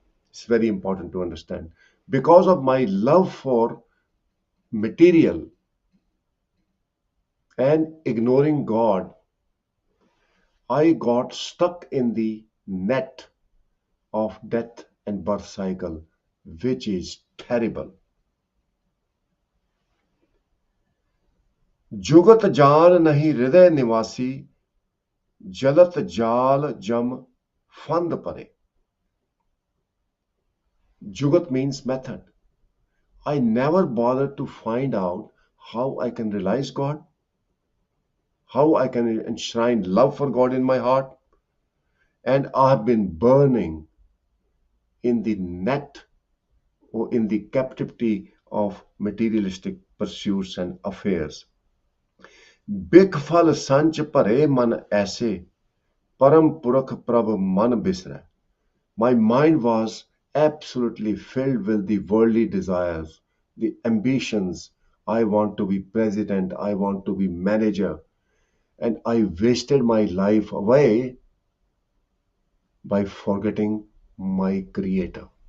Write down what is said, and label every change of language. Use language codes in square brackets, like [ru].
[en] It's very important to understand. Because of my love for material and ignoring God, I got stuck in the net of death and birth cycle, which is terrible. [pa] जुगत जान नहीं हृदय निवासी जलत जाल जम फंद परे. [en] Jugat means method. I never bothered to find out how I can realize God, how I can enshrine love for God in my heart, and I have been burning in the net or in the captivity of materialistic pursuits and affairs. [pa] बिख फल संच भरे मन ऐसे परम पुरख प्रभ मन बिसरै. [en] My mind was absolutely filled with the worldly desires, the ambitions. I want to be president, I want to be manager, and I wasted my life away by forgetting my creator.